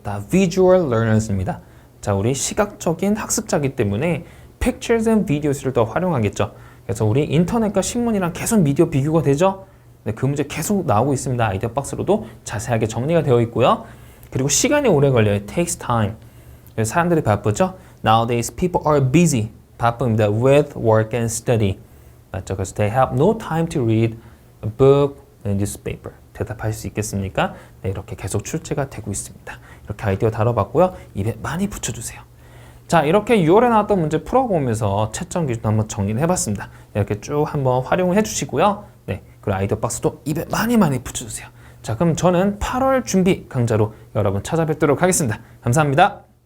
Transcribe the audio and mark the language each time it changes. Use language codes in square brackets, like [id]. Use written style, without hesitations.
[ko] 다 visual learners입니다. 자, 우리 시각적인 학습자이기 때문에 pictures and videos를 더 활용하겠죠. 그래서 우리 인터넷과 신문이랑 계속 미디어 비교가 되죠. 네, 그 문제 계속 나오고 있습니다. 아이디어 박스로도 자세하게 정리가 되어 있고요. 그리고 시간이 오래 걸려요. [en] It takes time. [ko] 그래서 사람들이 바쁘죠. [en] Nowadays people are busy. [ko] 바쁩니다. [en] With work and study. [ko] 맞죠? 그래서 [en] they have no time to read a book and newspaper. [ko] 대답할 수 있겠습니까? 네, 이렇게 계속 출제가 되고 있습니다. 이렇게 아이디어 다뤄봤고요. 입에 많이 붙여주세요. 자, 이렇게 6월에 나왔던 문제 풀어보면서 채점 기준 한번 정리를 해봤습니다. 이렇게 쭉 한번 활용을 해주시고요. 네, 그리고 아이디어 박스도 입에 많이 붙여주세요. 자, 그럼 저는 8월 준비 강좌로 여러분 찾아뵙도록 하겠습니다. 감사합니다.